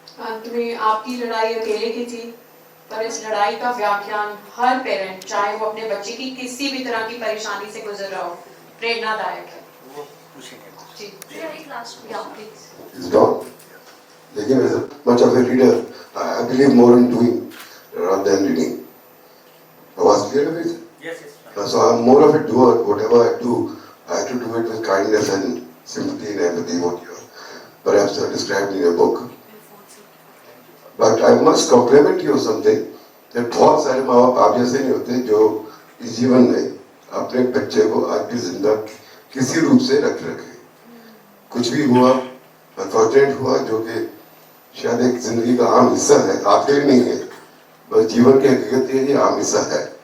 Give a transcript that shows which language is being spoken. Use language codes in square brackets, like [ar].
[hi] अंत में आपकी लड़ाई अकेले की थी, पर इस लड़ाई का व्याख्यान हर पेरेंट, चाहे वो अपने बच्चे की किसी भी तरह की परेशानी से गुजर रहा हो, प्रेरणादायक है। वो पूछेंगे जी, एक लास्ट या please. [en] It's not. Again, as much of a reader, I believe more in doing rather than reading. I was clear with it. Yes, yes. So I'm more of a doer. Whatever I do, I have to do it with kindness and sympathy and empathy, what you perhaps described in your book. But I must compliment you on something that [hi] बहुत सारे माँ बाप आप जैसे नहीं होते जो इस जीवन में अपने बच्चे को आज भी जिंदा किसी रूप से रखे। कुछ भी हुआ, अनफॉर्चुनेट हुआ, जो कि शायद एक जिंदगी का आम हिस्सा है, आपके लिए नहीं है, बस जीवन की हकीकत ये आम हिस्सा है।